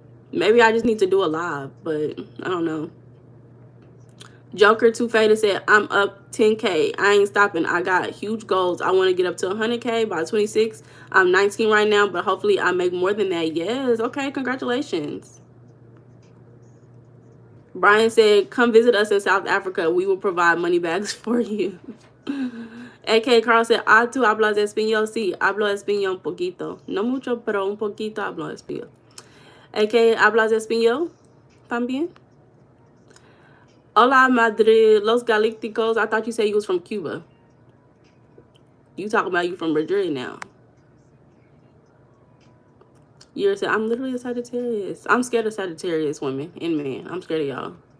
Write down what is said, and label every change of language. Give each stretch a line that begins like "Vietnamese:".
English: Maybe I just need to do a live, but I don't know. Joker Two Faded said, I'm up 10K. I ain't stopping. I got huge goals. I want to get up to 100K by 26. I'm 19 right now, but hopefully I make more than that. Yes. Okay. Congratulations. Brian said, come visit us in South Africa. We will provide money bags for you. AK Carl said,
Spanish: tú hablas español. Sí, hablo español un poquito. No mucho, pero un poquito hablo español. AK, hablas español también? Hola, Madrid. Los Galácticos.
English: I thought you said you was from Cuba. You talking about you from Madrid now. You're saying, I'm literally a Sagittarius. I'm scared of Sagittarius women and men. I'm scared of y'all.